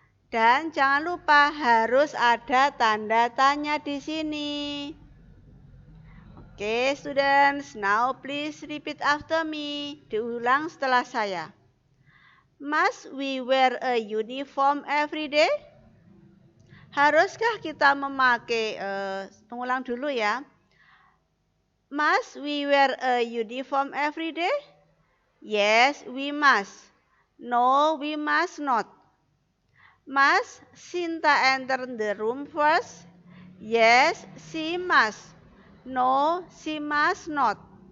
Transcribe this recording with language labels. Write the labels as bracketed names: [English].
[Indonesian] Dan jangan lupa harus ada tanda tanya di sini. [English] Oke, students, now please repeat after me. [Indonesian] Diulang setelah saya. [English] Must we wear a uniform every day? [Indonesian] Haruskah kita memakai, pengulang dulu ya. [English] Must we wear a uniform every day? Yes, we must. No, we must not. Must Sinta enter the room first? Yes, she must. No, she must not.